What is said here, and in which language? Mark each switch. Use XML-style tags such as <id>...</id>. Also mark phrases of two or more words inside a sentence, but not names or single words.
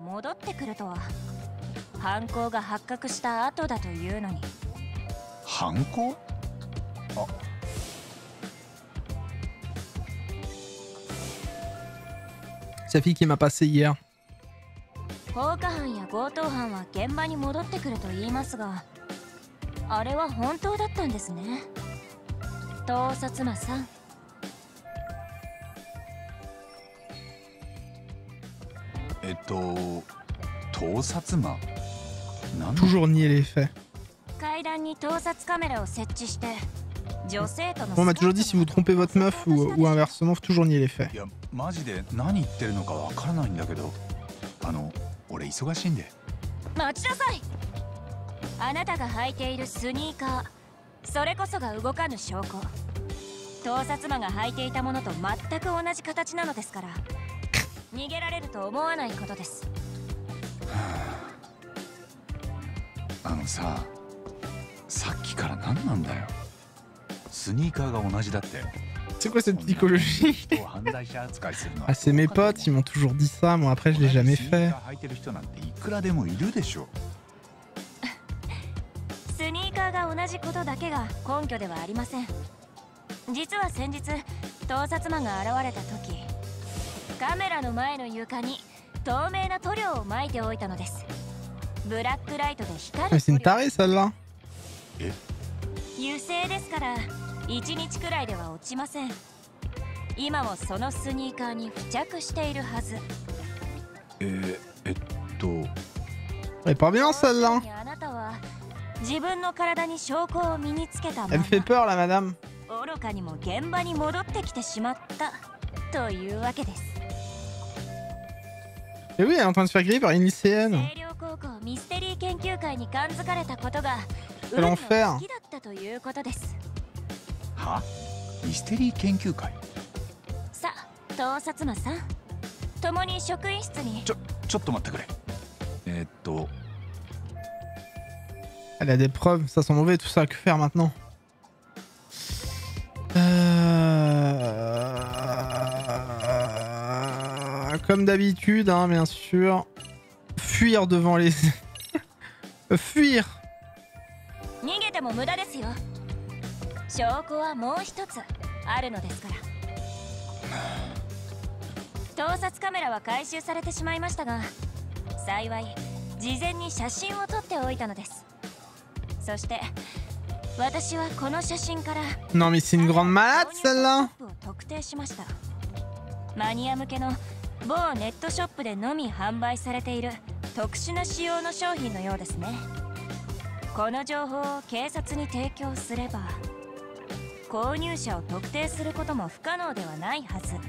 <fr>C'est la fille qui m'a passé hier.</fr> <ja>放火犯や強盗犯は現場に戻ってくると言いますが、あれは本当だったんですね。盗撮魔さん。盗撮魔？</ja> <fr>Toujours nier les faits.</fr> <ja>階段に盗撮カメラを設置して、女性との。</ja> <fr>On m'a toujours dit si vous trompez votre meuf ou inversement, faut toujours nier les faits.</fr> <ja>いや、マジで何言ってるのかわからないんだけど、俺忙しいんで。待ちなさい。あなたが履いているスニーカー、それこそが動かぬ証拠。盗撮魔が履いていたものと全く同じ形なのですから、逃げられると思わないことです。さ、さっきから何なんだよ。スニーカーが同じだって。</ja> <fr>C'est quoi cette psychologie? Ah, c'est mes potes, ils m'ont toujours dit ça, moi après je l'ai jamais fait.</fr> <ja>スニーカーが同じことだけが根拠ではありません。実は先日、盗撮魔が現れた時、カメラの前の床に透明な塗料を撒いておいたのです。ブラックライトで光る。</ja> <fr>C'est une tarée celle-là.</fr> <ja>油性ですから。1日くらいでは落ちません。今もそのスニーカーに付着しているはず。</ja> <fr>Elle est pas bien celle-là.</fr> <ja>あなたは自分の体に証拠を身につけたまま。</ja> <fr>Elle me fait peur la madame.</fr> <ja>愚かにも現場に戻ってきてしまったというわけです。</ja> <fr>Et oui, elle est en train de se faire griller par une lycéenne.</fr> <ja>清涼高校ミステリー研究会に感づかれたことが</ja> <fr>Quel enfer.</fr> <ja>好きだったということです。は？ミステリー研究会？さあ、盗撮魔さん、共に職員室に。ちょっと待ってくれ。</ja> <fr>Elle a des preuves, ça sent mauvais tout ça, que faire maintenant? Comme d'habitude, hein, bien sûr. Fuir devant les... Fuir.</fr> <ja>逃げても無駄ですよ。証拠はもう一つあるのですから。盗撮カメラは回収されてしまいましたが、幸い事前に写真を撮っておいたのです。そして私はこの写真から</ja> <fr>Non mais c'est une grande malade celle-là.</fr> <ja>特定しました。マニア向けの某ネットショップでのみ販売されている特殊な仕様の商品のようですね。この情報を警察に提供すれば購入者を特定することも不可能ではないはず。</ja>